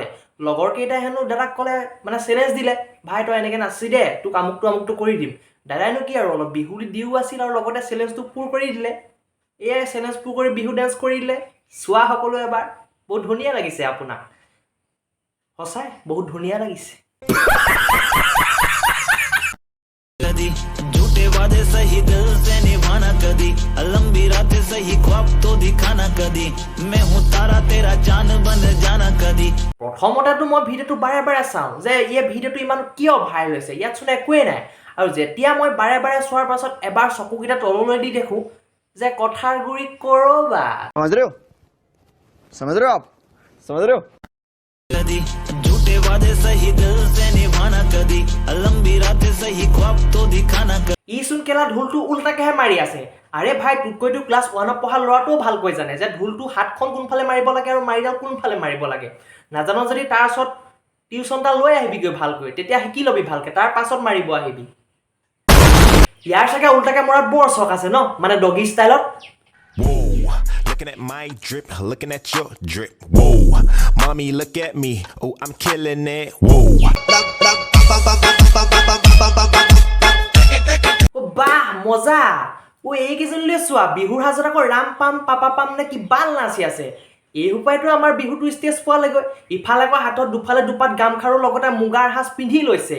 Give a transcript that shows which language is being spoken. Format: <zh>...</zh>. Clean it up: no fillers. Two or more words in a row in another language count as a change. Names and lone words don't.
<as>লগৰ কেইটাই হেনো দাদাক ক'লে, মানে চেলেঞ্জ দিলে, ভাই তই এনেকৈ নাচি দে, তোক আমুকটো কৰি দিম। দাদাইনো কি আৰু অলপ বিহু দিও আছিল আৰু লগতে চেলেঞ্জটো পূৰ কৰি দিলে। এয়াই চেলেঞ্জ পূৰ কৰি বিহু ডেন্স কৰি দিলে। চোৱা সকলো এবাৰ, বহুত ধুনীয়া লাগিছে আপোনাক, সঁচাই বহুত ধুনীয়া লাগিছে।</as> <hi>झूठे वादे सही दिल से निभाना कदी, लंबी रातें सही ख्वाब तो दिखाना कदी, मैं हूँ तारा तेरा चांद बन जाना कदी।</hi> <as>প্ৰথমতেতো মই ভিডিঅ'টো বাৰে চাওঁ যে এই ভিডিঅ'টো ইমান কিয় ভাইৰেল হৈছে, ইয়াত চোন একোৱেই নাই। আৰু যেতিয়া মই বাৰে চোৱাৰ পাছত এবাৰ চকুকেইটা তললৈ দি দেখোঁ যে কথাৰ গুৰি কৰবাত।</as> <hi>समझ रहे हो कदी झूठे वादे सही दिल से निभाना कदी, लंबी रातें सही ख्वाब तो दिखाना कदी।</hi> <as>ইচোন কেলা ঢোলটো উল্টাকেহে মাৰি আছে। আৰে ভাই, তোতকৈতো ক্লাছ 1ত পঢ়া ল'ৰাটোও ভালকৈ জানে যে ঢোলটো হাতখন কোনফালে মাৰিব লাগে আৰু মাৰিডাল কোনফালে মাৰিব লাগে। নাজানো যদি তাৰ ওচৰত টিউশ্যনটা লৈ আহিবিগৈ ভালকৈ, তেতিয়া শিকি ল'বি ভালকৈ, তাৰ পাছত মাৰিব আহিবি। ইয়াৰ চাগে উল্টাকে মৰাত বৰ চখ আছে ন, মানে</as> <en>doggy style. Looking at my drip, looking at your drip. Whoa, mommy, look at me. Oh, I'm killing it. Whoa.</en> <as>বাহ মজা! এইকেইজনীলৈ চোৱা, বিহুৰ সাজত আকৌ ৰাম পাম পাপা পাম নে কি বাল নাচি আছে। এই সোপাইতো আমাৰ বিহুটো ষ্টেজ পোৱালেগৈ। ইফালে আকৌ হাতত দুফালে দুপাত গামখাৰুৰ লগতে মুগাৰ সাজ পিন্ধি লৈছে।</as>